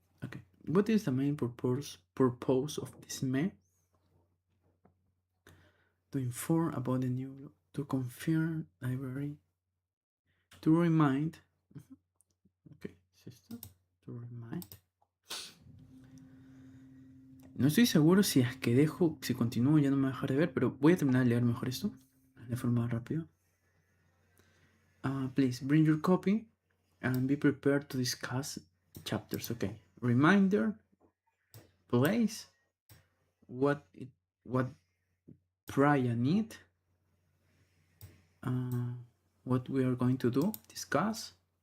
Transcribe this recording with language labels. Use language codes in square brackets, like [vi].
[en] Okay, what is the main purpose of this mail? To inform about the new, to confirm library, to remind, okay, sister, to remind. [es] No estoy seguro si es que dejo, si continúo ya no me va a dejar de ver, pero voy a terminar de leer mejor esto de forma rápida. [en] Please bring your copy and be prepared to discuss chapters. Okay, reminder, place, what Priya need, what we are going to do, discuss.